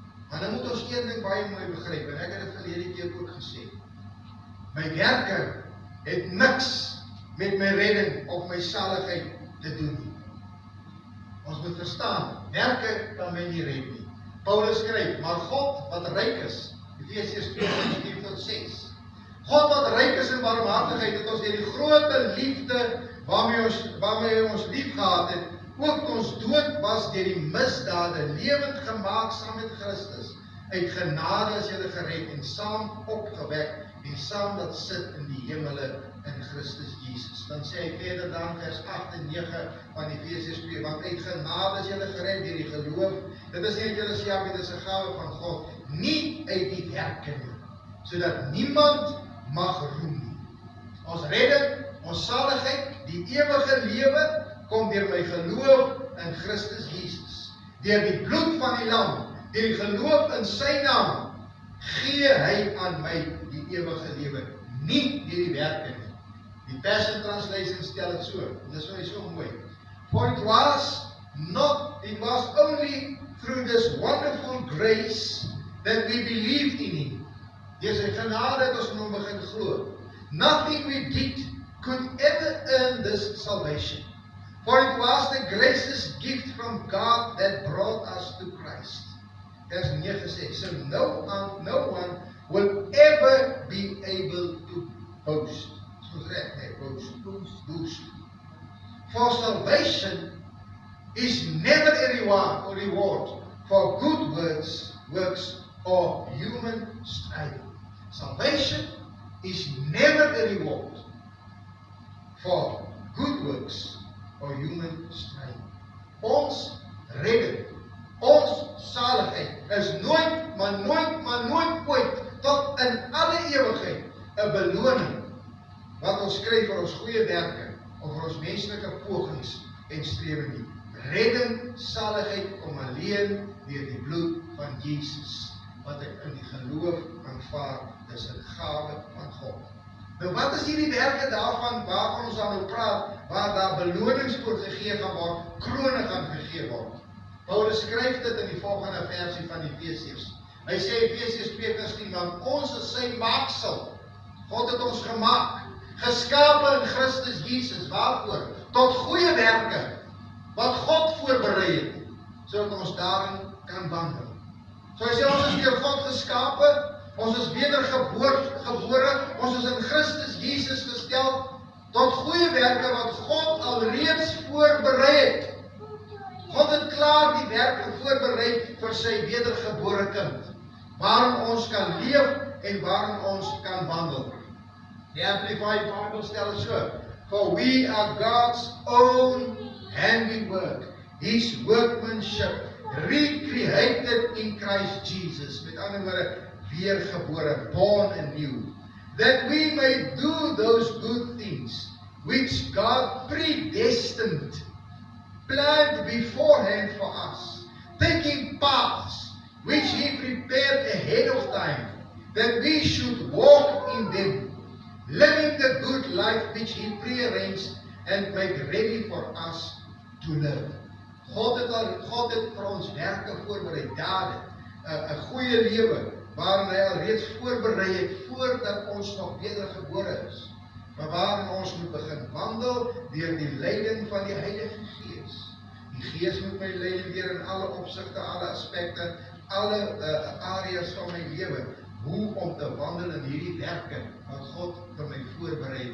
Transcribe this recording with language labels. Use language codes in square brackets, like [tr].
[af] Maar dan moet ons een ding baie mooi begryp, en ek het dit verlede keer ook gesê. My werke het niks met my redding of my saligheid te doen nie. Ons moet verstaan, werke kan my nie red nie. Paulus skryf, maar God wat ryk is, Efesiërs 2:4-6. God wat ryk is in barmhartigheid, het ons deur die grote liefde waarmee hy ons lief gehad het, ook toe ons dood was deur die misdade, lewend gemaak saam met Christus. Uit genade is julle gered en saam opgewek en saam dat sit in die hemele in Christus Jesus. Dan sê hy verder dan vers 8 en 9 van Efesiërs 2, want uit genade is julle gered deur die geloof. Dit is nie uit julle self nie, dit is 'n gawe van God, nie uit die werke nie, sodat niemand mag roem nie. Ons redding, ons saligheid, die ewige lewe kom deur my geloof in Christus Jesus. Deur die bloed van die lam, deur die geloof in sy naam, gee hy aan my die ewige lewe, nie deur die werke nie. Die Passion Translation stel dit so, en dit is so mooi. [en] For it was only through this wonderful grace that we believed in him. [af] Deur sy genade het ons in hom begin glo. [en] Nothing we did could ever earn this salvation. For it was the gracious gift from God that brought us to Christ. [af] Vers 9 sê, [en] so no one will ever be able to boast. [af] Soos reg, nee, [en] boast. For salvation is never a reward for good works or human striving. Salvation is never a reward for good works or human striving. [af] Ons redding, ons saligheid is nooit, maar nooit ooit tot in alle ewigheid 'n beloning wat ons kry vir ons goeie werke of vir ons menslike pogings en strewe nie. Redding, saligheid kom alleen deur die bloed van Jesus, wat ek in die geloof aanvaar, dis 'n gawe van God. Nou wat is hierdie werke daarvan waarvan ons aan nou praat, waar daar belonings voor gegee gaan word, krone gaan gegee word? Paulus skryf dit in die volgende versie van Efesiërs. Hy sê Efesiërs 2:10, want ons is sy maaksel. God het ons gemaak, geskape in Christus Jesus, waarvoor? Tot goeie werke, wat God voorberei het, sodat ons daarin kan wandel. So hy sê ons is deur God geskape, ons is wedergebore, ons is in Christus Jesus gestel tot goeie werke wat God alreeds voorberei het. God het klaar die werke voorberei vir sy wedergebore kind, waarin ons kan leef en waarin ons kan wandel. Die Amplified Bible stel het so, [en] for we are God's own handiwork, his workmanship, recreated in Christ Jesus, [af] met ander woorde, weergebore, [en] born anew, that we may do those good things which God predestined, planned beforehand for us, taking paths which he prepared ahead of time, that we should walk in them, living the good life which he prearranged and make ready for us to live. [af] God het vir ons werke voorberei, dade, 'n goeie lewe, waarin hy al reeds voorberei het, voordat ons nog wedergebore is, maar waarin ons moet begin wandel, deur die leiding van die Heilige Gees. Die Gees moet my lei deur in alle opsigte, alle aspekte, alle areas van my lewe, hoe om te wandel in hierdie werke, wat God vir my voorberei.